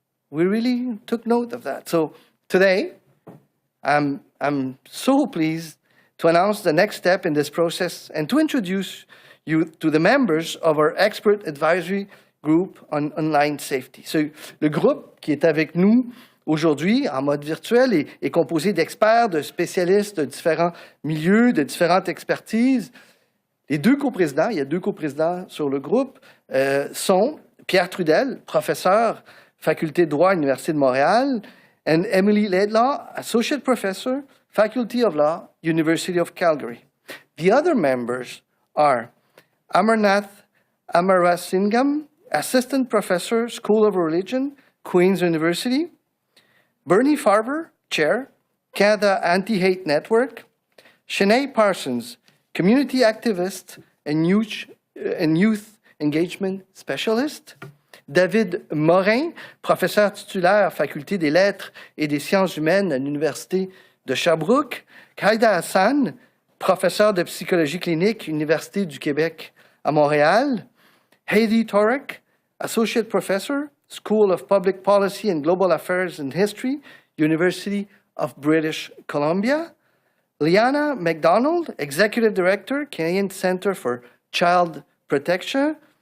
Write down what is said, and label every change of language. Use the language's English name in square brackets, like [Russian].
[English] We really took note of that. So today, I'm so pleased to announce the next step in this process and to introduce you to the members of our expert advisory group on online safety. [French] Le groupe qui est avec nous aujourd'hui en mode virtuel est composé d'experts, de spécialistes de différents milieux, de différentes expertises. Les 2 coprésidents, il y a 2 coprésidents sur le groupe, sont Pierre Trudel, professeur, faculté de droit à l'Université de Montréal, [English] and Emily Laidlaw, associate professor, Faculty of Law, University of Calgary. The other members are Amarnath Amarasingam, assistant professor, School of Religion, Queen's University, Bernie Farber, chair, Canada Anti-Hate Network, Shanae Parsons, community activist and youth engagement specialist, [French] David Morin, professeur titulaire Faculté des lettres et des sciences humaines à l'Université de Sherbrooke. Khaïda Hassan, professeur de psychologie clinique, Université du Québec à Montréal. [English] Heidi Torek, associate professor, School of Public Policy and Global Affairs and History, University of British Columbia. Liana McDonald, executive director, Canadian Centre for Child Protection.